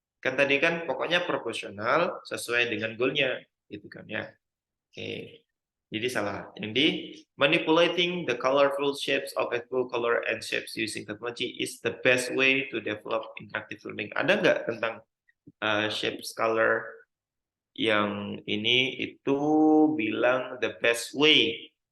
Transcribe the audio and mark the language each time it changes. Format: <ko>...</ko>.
<id>Kan tadi kan pokoknya proporsional sesuai dengan goalnya gitu kan ya. Oke. Jadi salah.</id> <en>Yang di manipulating the colorful shapes of equal color and shapes using technology is the best way to develop interactive learning.</en> <id>Ada nggak tentang shapes color yang ini itu bilang</id> <en>the best way?</en>